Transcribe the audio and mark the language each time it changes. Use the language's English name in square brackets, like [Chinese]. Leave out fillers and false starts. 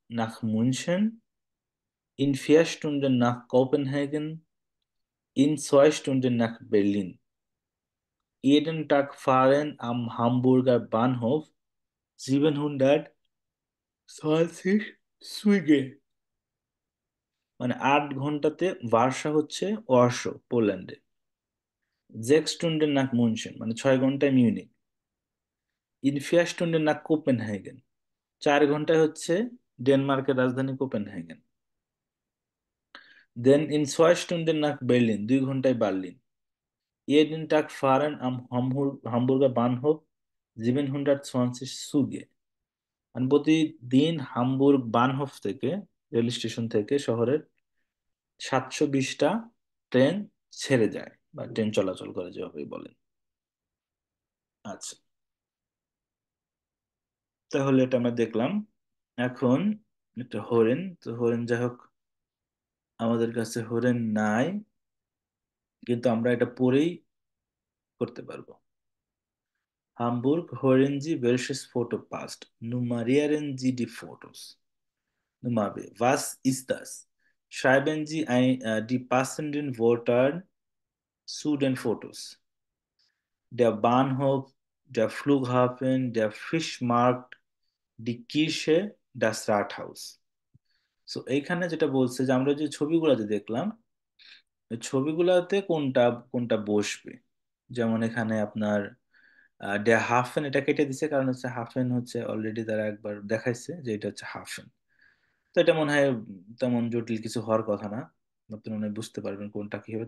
[German] nach München, in 4 Stunden nach Kopenhagen, in 2 Stunden nach Berlin. Jeden Tag fahren am Hamburger Bahnhof 720 Züge। [Bangla] মানে 8 ঘন্টাতে versa হচ্ছে ওয়ারশো পোল্যান্ডে। [German] 6 Stunden nach München [Bangla] মানে 6 ঘন্টায় Munich. [German] ইন 4 Stunden nach [Bangla] Copenhagen 4 ঘন্টায় হচ্ছে ডেনমার্কের রাজধানী Copenhagen. Then [German] ইন 2 Stunden nach Berlin [Bangla] 2 ঘন্টায় Berlin. [German] jeden Tag fahren am Hamburger Bahnhof 720 Züge। [Bangla] মানে প্রতিদিন হামবুর্গ বানহফ থেকে রেল স্টেশন থেকে শহরের 720টা ট্রেন ছেড়ে যায় বা ট্রেন চলাচল করে যেভাবে বলেন। আচ্ছা, তাহলে এটা আমরা দেখলাম। এখন এটা হরেন, তো হরেন যাই হোক, আমাদের কাছে হরেন নাই, কিন্তু আমরা এটা পরেই করতে পারবো। [German] Hamburg hören Sie welches Foto passt? Nummerieren Sie die Fotos. Nummer B. Was ist das? Schreiben Sie die passenden Wörter zu den Fotos. Der Bahnhof, der Flughafen, der Fischmarkt, die Kirche, das Rathaus. [Bangla] So এইখানে যেটা বলছে যে আমরা যে ছবিগুলো যে দেখলাম, ওই ছবিগুলোতে কোনটা কোনটা বসবে। যেমন এখানে আপনার ডে হাফেন এটা কেটে দিছে, কারণ হচ্ছে হাফেন হচ্ছে অলরেডি তারা একবার দেখাইছে যে এটা হচ্ছে হাফেন। তো এটা মনে হয় তেমন জটিল কিছু হওয়ার কথা না, আপনি মনে হয় বুঝতে পারবেন কোনটা কি হবে।